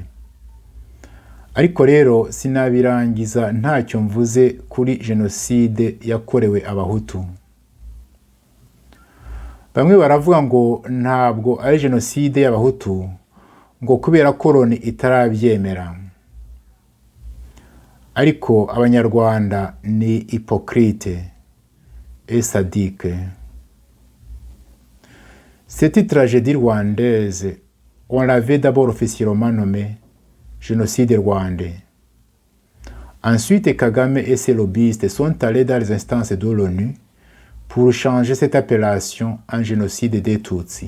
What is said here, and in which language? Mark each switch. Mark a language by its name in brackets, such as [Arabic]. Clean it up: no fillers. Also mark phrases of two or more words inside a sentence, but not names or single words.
[Kinyarwanda] Ariko rero sinabirangiza ntacyo mvuze kuri jenoside yakorewe abahutu. Bamwe baravuga ngo ntabwo ari jenoside y'abahutu ngo kubera ko Loni itarabyemera. Ariko abanyarwanda ni [French] hypocrite et sadique. Cette tragédie rwandaise, on l'avait d'abord officiellement nommée génocide rwandais. Ensuite, Kagame et ses lobbyistes sont allés dans les instances de l'ONU pour changer cette appellation en génocide des Tutsis.